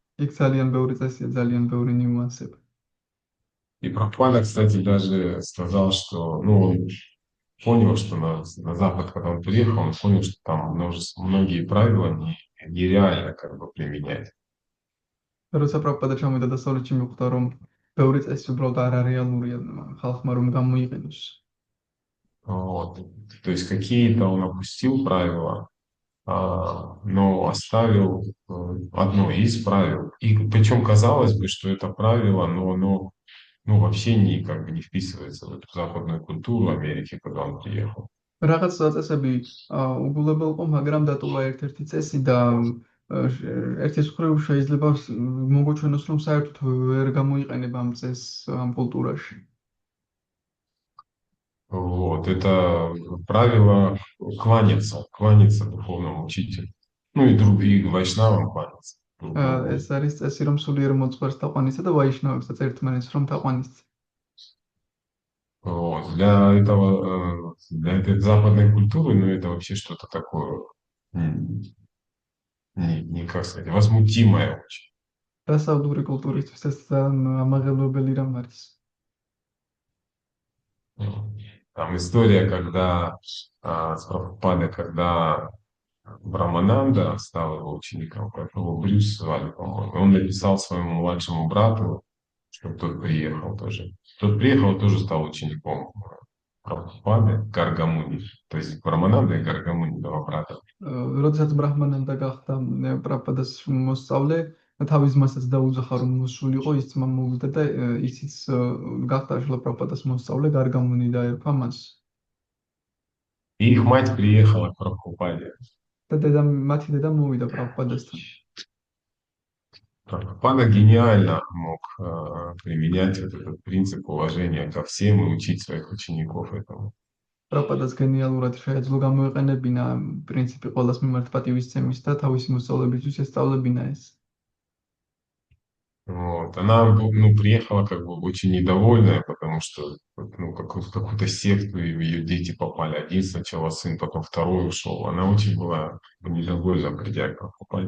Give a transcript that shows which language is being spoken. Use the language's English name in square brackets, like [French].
[Georgian] იქ ძალიან ბევრი წესია, ძალიან ბევრი ნიუანსები. [Russian] И Прабхупада, кстати, даже сказал, что, ну, он понял, что на Запад, когда он приехал, он понял, что там многие правила нереально как бы применять. [Georgian] როცა პრაბჰუპადა ჩამოვიდა დასავლეთში მიხვდა რომ ბევრი წესი უბრალოდ არარეალურია ხალხმა რომ გამოიყენოს. [Russian] Вот. То есть какие-то он опустил правила, но оставил одно из правил. И причем казалось бы, что это правило, но оно вообще как бы не вписывается в эту западную культуру Америки, когда он приехал. [Georgian] რაღაც წესები უგულებელ ყო, მაგრამ დატოვა ერთ-ერთი წესი და ერთის მხრივ შეიძლება მოგოჩვენოს რომ საერთოდ ვერ გამოიყენება ამ წესს ამ კულტურაში. [Russian] Вот, это правило кланяться духовному учителю. Ну и другим вайшнавам кланяться. [Georgian] ეს არის წესი რომ სულიერ მოძღვარს თაყვანისცე და ვაიშნავებსაც ერთმანეთს რომ თაყვანისცე. [Russian] Вот. Для этой западной культуры, ну это вообще что-то такое, не как сказать, возмутимое очень. [Georgian] დასავლური კულტურისთვის ეს ამაღელვებელი რამ არის. [Russian] Там история, когда с Прабхупадой, когда Брамананда стал его учеником, его Брюс звали, по-моему, он написал своему младшему брату, чтобы тот приехал тоже. Тот приехал, тоже стал учеником Прабхупады, Гаргамуни. То есть Брамананда и Гаргамуни, два брата. [Georgian] როდესაც ბრაჰმანანდა გახდა პრაბჰუპადას მოსწავლე, თავის ძმასაც დაუძახა რომ მოსულიყო, ის ძმა მოვიდა და ისიც გახდა შლა პრაბჰუპადას მოსწავლე, გარგამუნი დაერქვა მას. [Russian] И их мать приехала к Прабхупаде. [Georgian] და მათი დედა მოვიდა პრაბჰუპადასთან. [Russian] Прабхупада гениально мог применять вот этот принцип уважения ко всем и учить своих учеников этому. [Georgian] პრაბჰუპადას გენიალურად შეეძლო გამოეყენებინა პრინციპი ყველას მიმართ პატივისცემის და თავისი მოსწავლეებისთვის ესწავლებინა ეს. [Russian] Вот. Она приехала как бы очень недовольная, потому что какую-то секту ее дети попали. Один сначала сын, потом второй ушел. Она очень была недовольна, придя к Прабхупаде.